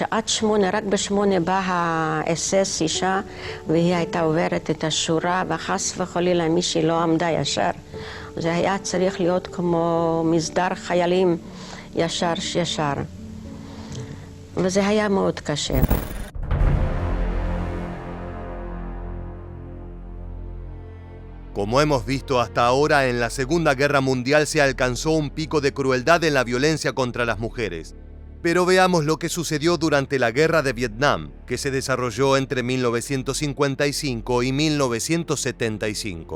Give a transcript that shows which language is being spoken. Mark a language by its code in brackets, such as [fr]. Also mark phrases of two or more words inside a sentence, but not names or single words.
[he] עד 8, רק ב8 באה האס-אס אישה, והיא הייתה עוברת את השורה, וחס וחלילה מישהי לא עמדה ישר. זה היה צריך להיות כמו מסדר חיילים ישר. וזה היה מאוד קשה. [es] Como hemos visto hasta ahora, en la Segunda Guerra Mundial se alcanzó un pico de crueldad en la violencia contra las mujeres. Pero veamos lo que sucedió durante la Guerra de Vietnam, que se desarrolló entre 1955 y 1975.